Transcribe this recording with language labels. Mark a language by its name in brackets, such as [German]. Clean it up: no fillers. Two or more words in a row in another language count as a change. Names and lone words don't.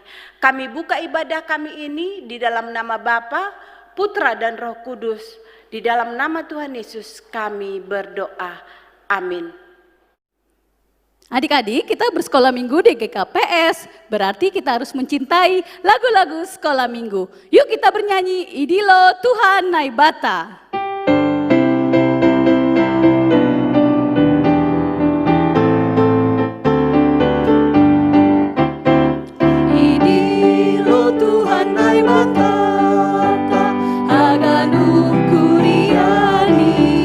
[Indonesian] Kami buka ibadah kami ini di dalam nama Bapa, Putra dan Roh Kudus. Di dalam nama Tuhan Yesus kami berdoa. Amin. Adik-adik, kita bersekolah minggu di GKPS, berarti kita harus mencintai lagu-lagu sekolah minggu. Yuk kita bernyanyi, [Simeulue] Idilo Tuhan Naibata. Idilo Tuhan Naibata, Aganu Kuriani,